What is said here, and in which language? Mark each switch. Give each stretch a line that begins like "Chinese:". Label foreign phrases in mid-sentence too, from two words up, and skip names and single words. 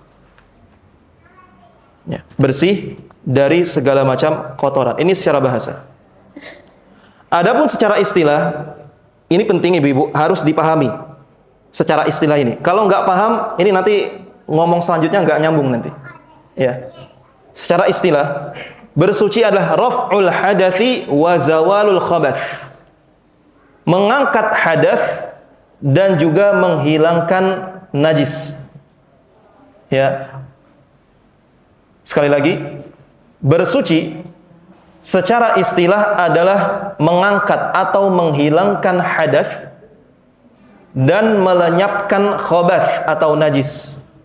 Indonesian: Ya, bersih dari segala macam kotoran. Ini secara bahasa. Adapun secara istilah, ini penting Ibu-ibu, harus dipahami secara istilah ini. Kalau nggak paham, ini nanti ngomong selanjutnya nggak nyambung nanti. Ya. Secara istilah, bersuci adalah
Arabic: رفع الحدث وزوال الخبث.
Indonesian: Mengangkat hadas dan juga menghilangkan najis. Ya. Sekali lagi, bersuci secara istilah adalah mengangkat atau menghilangkan hadas dan melenyapkan khabath atau najis.